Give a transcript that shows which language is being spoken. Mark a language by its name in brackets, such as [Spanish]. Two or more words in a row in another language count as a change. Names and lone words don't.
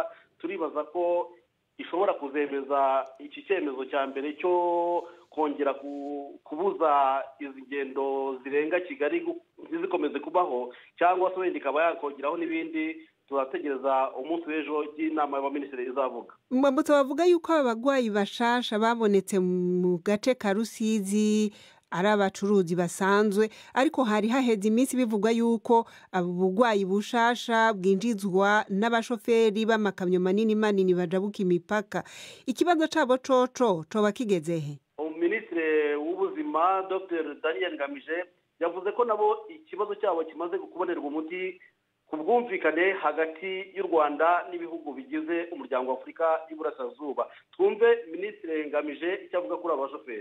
[Kinyarwanda] Turibaza ko ishobora kuzemeza iki cyemezo cya mbere cyo kongera kubuza izi ngendo zirenga Kigali zikomeze kubaho, cyangwa se wenda ikaba yakongeraho n'ibindi. Turategereza umunsi w'ejo y'inama y'abaminisitiri izavuga. [Rundi] Mwambutsa, bavuga yuko abagwayi bashasha babonetse mu gace ka Rusizi ari abacuruzi basanzwe, ariko hari haheze iminsi bivugwa yuko ubugwayi bushasha bwinjizwa n'abashoferi b'amakamyo manini bajabuka imipaka. Ikibazo cabo coba kigezehe? [Kinyarwanda] Minisitiri w'ubuzima Dr Daniel Ngamije yavuze ko nabo ikibazo cyabo kimaze kubonerwa umuti ku bwumvikane hagati y'u Rwanda n'ibihugu bigize umuryango wa Afurika y'Iburasirazuba. Twumve Minisitiri Ngamije icyo avuga kuri abashoferi.